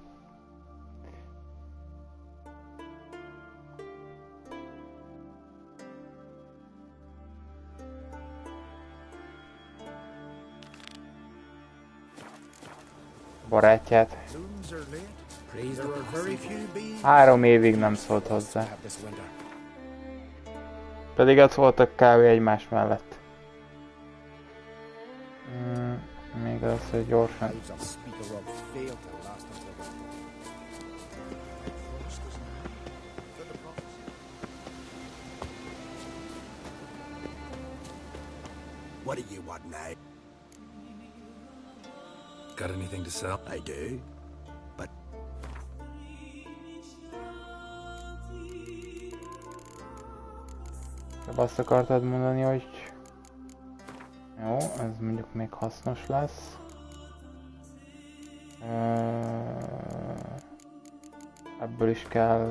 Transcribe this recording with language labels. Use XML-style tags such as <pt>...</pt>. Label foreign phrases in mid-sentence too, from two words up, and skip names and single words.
<hu>Barátját. 3 évig nem szólt hozzá. Pedig ott voltak kb. Egymás mellett. Még az, hogy gyorsan.</hu> <en>What do you want now? Got anything to sell? I do, but...</en> <hu>Azt akartad mondani, hogy... Jó, ez mondjuk még hasznos lesz. Ebből is kell...</hu>